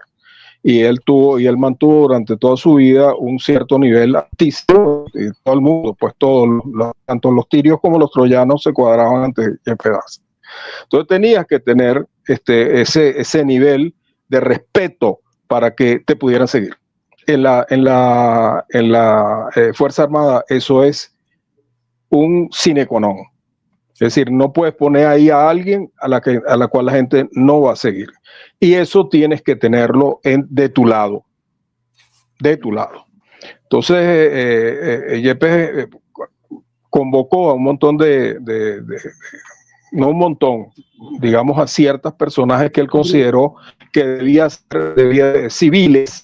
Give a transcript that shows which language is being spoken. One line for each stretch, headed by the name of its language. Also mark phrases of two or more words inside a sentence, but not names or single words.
Spanish: Y él mantuvo durante toda su vida un cierto nivel altísimo, y todo el mundo, pues tanto los tirios como los troyanos se cuadraban ante Yepes Daza. Entonces tenías que tener ese nivel de respeto para que te pudieran seguir. En la Fuerza Armada eso es un
Latin: sine qua non.
Spanish: Es decir, no puedes poner ahí a alguien a la cual la gente no va a seguir. Y eso tienes que tenerlo de tu lado. De tu lado. Entonces, Yepes convocó a un montón no un montón, digamos a ciertos personajes que él consideró que debía ser civiles.